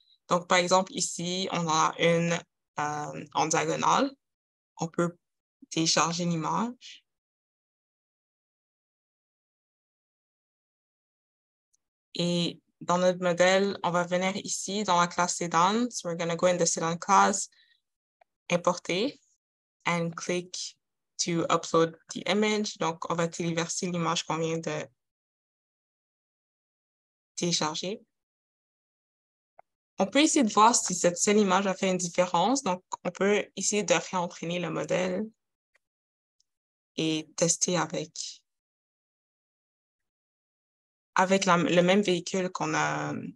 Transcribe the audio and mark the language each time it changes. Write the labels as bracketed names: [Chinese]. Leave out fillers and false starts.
[French] Donc, par exemple, ici, on a une en diagonale. On peut télécharger l'image. Et dans notre modèle, on va venir ici dans la classe sedan. [English] So we're going to go in the sedan class, importer, and click to upload the image. [French] Donc, on va téléverser l'image qu'on vient de télécharger. On peut essayer de voir si cette seule image a fait une différence. Donc, on peut essayer de réentraîner le modèle et tester avec le même véhicule qu'on a.